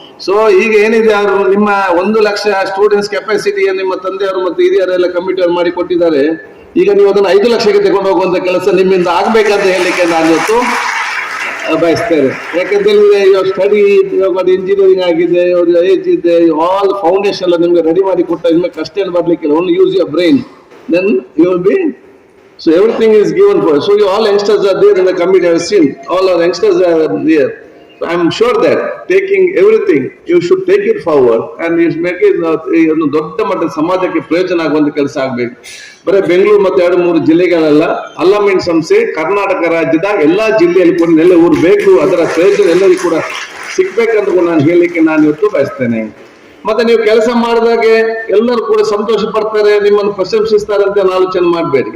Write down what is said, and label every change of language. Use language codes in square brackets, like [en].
[kn] So ಈಗ ಏನಿದೆ ಅವರು ನಿಮ್ಮ 1 ಲಕ್ಷ ಸ್ಟೂಡೆಂಟ್ಸ್ ಕೆಪಾಸಿಟಿಯ ನಿಮ್ಮ ತಂದೆಯವರು ಮತ್ತು ಹಿರಿಯರೆಲ್ಲ ಕಮಿಟಿಯವರು ಮಾಡಿ ಕೊಟ್ಟಿದ್ದಾರೆ. ಈಗ ನೀವು ಅದನ್ನು 5 ಲಕ್ಷಕ್ಕೆ ತಗೊಂಡು ಹೋಗುವಂತ ಕೆಲಸ ನಿಮ್ಮಿಂದ ಆಗ್ಬೇಕಂತ ಹೇಳಲಿಕ್ಕೆ ನಾನು ಇವತ್ತು ಬಯಸ್ತೇನೆ. ಯಾಕಂತೇಳಿದ್ರೆ ಇವಾಗ ಸ್ಟಡಿ ಇವಾಗ ಇಂಜಿನಿಯರಿಂಗ್ ಆಗಿದೆ, ಏಜ್ ಇದೆ, ಆಲ್ ಫೌಂಡೇಶನ್ ಎಲ್ಲ ನಿಮ್ಗೆ ರೆಡಿ ಮಾಡಿ ಕೊಟ್ಟ ನಿಮಗೆ ಕಷ್ಟ ಏನು ಬರ್ಲಿಕ್ಕಿಲ್ಲ. [en] Only use your brain, then you will be. So everything is given for. So you all youngsters are there in the committee. I have seen all our youngsters are there. So I am sure that taking everything, you should take it forward and you make it [kn] ಒಂದು ದೊಡ್ಡ ಮಟ್ಟದ ಸಮಾಜಕ್ಕೆ ಪ್ರಯೋಜನ ಆಗುವಂತ ಕೆಲಸ ಆಗ್ಬೇಕು. ಬರೀ ಬೆಂಗಳೂರು ಮತ್ತು 2-3 ಜಿಲ್ಲೆಗಳೆಲ್ಲ ಅಲ್ಲಾಮೀನ್ ಸಂಸ್ಥೆ ಕರ್ನಾಟಕ ರಾಜ್ಯದ ಎಲ್ಲಾ ಜಿಲ್ಲೆಯಲ್ಲಿ ಕೂಡ ನೆಲೆ ಊರಬೇಕು, ಅದರ ಪ್ರಯೋಜನ ಎಲ್ಲರಿಗೂ ಕೂಡ ಸಿಗ್ಬೇಕಂತ ಕೂಡ ನಾನು ಹೇಳಲಿಕ್ಕೆ ನಾನು ಇವತ್ತು ಬಯಸ್ತೇನೆ. ಮತ್ತೆ ನೀವು ಕೆಲಸ ಮಾಡಿದಾಗೆ ಎಲ್ಲರೂ ಕೂಡ ಸಂತೋಷ ಪಡ್ತಾರೆ, ನಿಮ್ಮನ್ನು ಪ್ರಶಂಸಿಸ್ತಾರೆ ಅಂತ ಆಲೋಚನೆ ಮಾಡಬೇಡಿ.